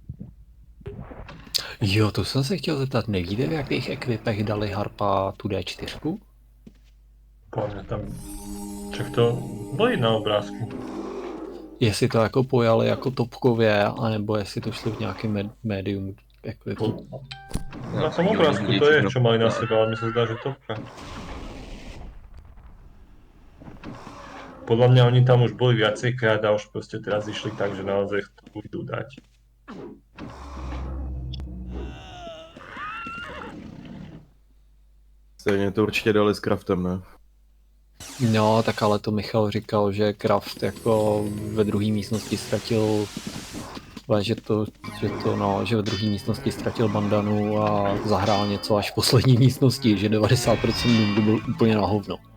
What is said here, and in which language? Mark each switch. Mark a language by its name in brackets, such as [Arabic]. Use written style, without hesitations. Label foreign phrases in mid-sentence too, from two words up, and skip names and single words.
[Czech] Jo, to jsem se chtěl zeptat, nevíte, v jakých ekvipech dali Harpa tu D4? [Slovak] Poďme tam. Čak to boli na obrázku. [Czech] Jestli to jako pojali jako topkově, anebo jestli to šli v nějakém médium ekvipu. [Slovak] Na tom obrázku to je, čo mali na sebe, ale mi sa zdá, že topka. Podľa mňa oni tam už boli viacejkrát a už proste teraz išli tak, že naozaj to budú dať. [Czech] Stejně to určitě dali s Craftem, ne? No, tak ale to Michal říkal, že Kraft jako ve druhé místnosti ztratil, že ve druhé místnosti ztratil bandanu a zahrál něco až v poslední místnosti, že 90% Nungu byl úplně na hovno.